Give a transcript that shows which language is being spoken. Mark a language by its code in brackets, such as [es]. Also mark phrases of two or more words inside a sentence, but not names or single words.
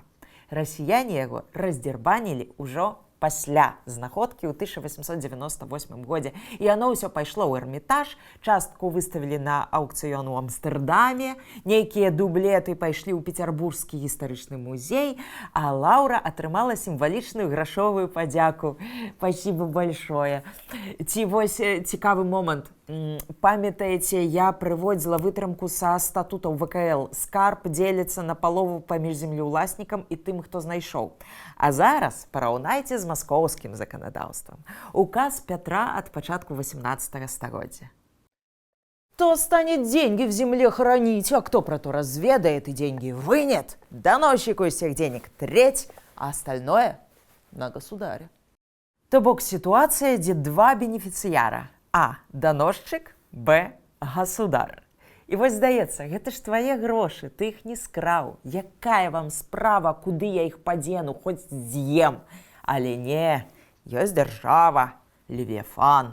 [be] Расіяне яго раздзербанілі ўжо пасля знаходкі ў 1898 годзе. І яно ўсё пайшло ў Эрмітаж, частку выставілі на аўкцыён у Амстэрдаме, нейкія дублеты пайшлі ў Пецярбургскі гістарычны музей, а лаўра атрымала сімвалічную грашовую падзяку. [ru] Спасибо большое. [be] Ці вось цікавы момант. Памятаеце, я прыводзіла вытрымку са статутаў ВКЛ. Скарб дзеліцца на палову паміж землеўласнікам і тым, хто знайшоў. А зараз параўнайце з з маскоўскім заканадаўствам. Указ Пятра ад пачатку 18 стагоддзя. [ru] Кто станет деньги в земле хранить, а кто про то разведает и деньги вынет, доносчику из всех денег треть, а остальное на государя. [be] То бок [ru] ситуация, где [be] два бенефіцыяра. А. [ru] Доносчик, Б. Государ. [be] І вось здаецца, гэта ж твае грошы, ты іх не скраў. Якая вам справа, куды я іх падзену, хоць з'ем. Але не, ёсць дзяржава, Левіафан.